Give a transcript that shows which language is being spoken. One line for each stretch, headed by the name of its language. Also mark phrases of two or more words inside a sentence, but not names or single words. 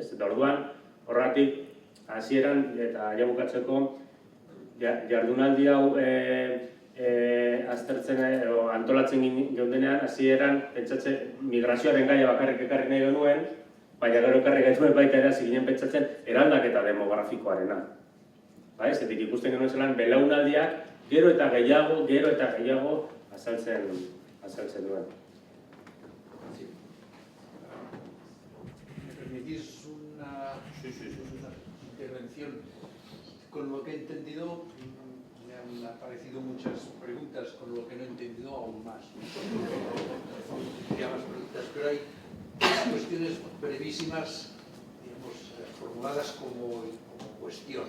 Basque: Eta orduan, horregatik, hasieran eta ja bukatzeko, jardunaldi hau aztertzen edo antolatzen geundenean, hasieran pentsatzen migrazioaren gaia bakarrik ekarri nahi genuen, baina gero ekarri genuen baita ere hasi ginen pentsatzen eraldaketa demografikoarena. Zetik ikusten genuen zelan belaunaldiak gero eta gehiago azaltzen duen.
Spanish: ¿Me permitís una intervención? Con lo que he entendido, me han aparecido muchas preguntas, con lo que no he entendido aún más. Más preguntas, pero hay cuestiones brevísimas, digamos, formuladas como cuestión.